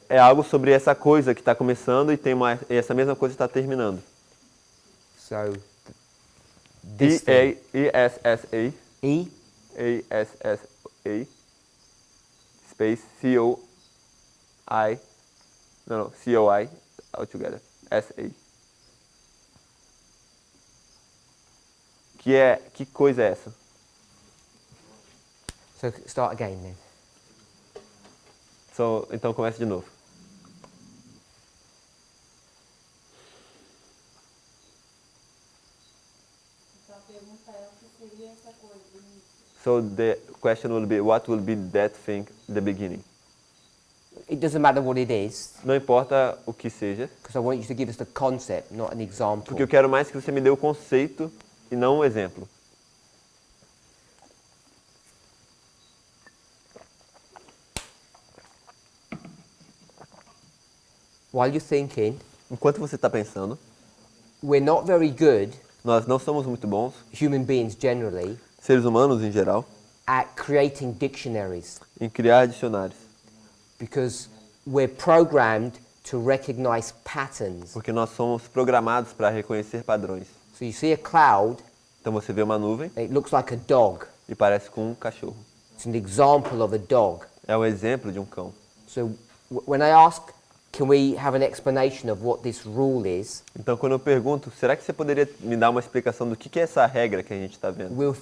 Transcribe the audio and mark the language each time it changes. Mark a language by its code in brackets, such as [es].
[pt] é algo sobre essa coisa que está começando e essa mesma coisa está terminando. [en] So, this thing. E-A-S-S-A, E, A-S-S-A, space C-O-I, no, C-O-I, altogether, S-A. [pt] Que coisa é essa? [en] so start again then. [pt] Então começa de novo. Então a pergunta é o que seria essa coisa do início. [en] So the question will be, what will be that thing, the beginning? It doesn't matter what it is, [pt] Não importa o que seja, [en] because I want you to give us the concept, not an example. [pt] porque eu quero mais que você me dê o conceito e não um exemplo. [en] While you're thinking, [pt] Enquanto você está pensando, [en] we're not very good, [pt] nós não somos muito bons, [en] human beings generally, [pt] seres humanos em geral, [en] at creating dictionaries [pt] em criar dicionários. [en] because we're programmed to recognize patterns. [pt] Porque nós somos programados para reconhecer padrões. [en] So you see a cloud, [pt] Então você vê uma nuvem [en] it looks like a dog. [pt] e parece com um cachorro. [en] It's an example of a dog. [pt] É um exemplo de um cão. [en] So when I ask, can we have an explanation of what this rule is, [pt] Então, quando eu pergunto, será que você poderia me dar uma explicação do que é essa regra que a gente está vendo?